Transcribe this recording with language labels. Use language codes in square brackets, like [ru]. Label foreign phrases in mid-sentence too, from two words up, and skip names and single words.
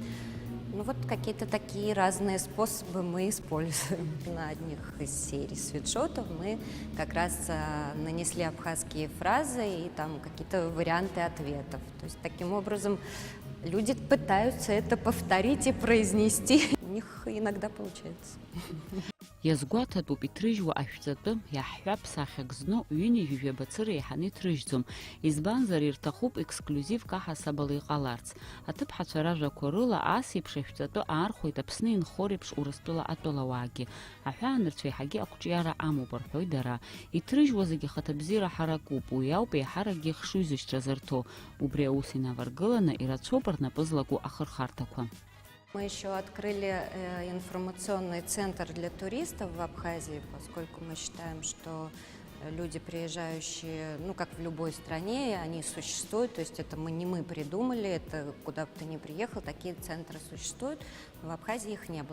[ru] Ну вот какие-то такие разные способы мы используем. На одних из серий свитшотов мы как раз нанесли абхазские фразы и там какие-то варианты ответов. То есть таким образом люди пытаются это повторить и произнести. У них иногда получается. [ab] Иазгәаҭатәуп иҭрыжьуа ашәҵатәы иаҳҳәап сахьак зну ҩынҩажәи жәабацыра еиҳаны иҭрыжьӡом, избанзар ирҭахуп ексклюзивк аҳасабала иҟаларц. Аҭыԥҳацәа ражәақәа рыла ас еиԥш ашәҵатәы аархәеит Аԥсны инхо реиԥш Урыстәыла атәылауаагьы. Аҳәаанырцәа еиҳагьы ақәҿиара амоуп рҳәоит дара. Иҭрыжьуа зегьы ахаҭабзиара ҳаракуп, уи ауп еиҳаракгьы хшыҩзышьҭра зырҭо. Убри аус инаваргыланы ирацәоуп рнапы злаку ахырхарҭақәа. [ru] Мы еще открыли информационный центр для туристов в Абхазии, поскольку мы считаем, что люди, приезжающие, ну, как в любой стране, они существуют, то есть это не мы придумали, это куда бы ты ни приехал, такие центры существуют, но в Абхазии их не было.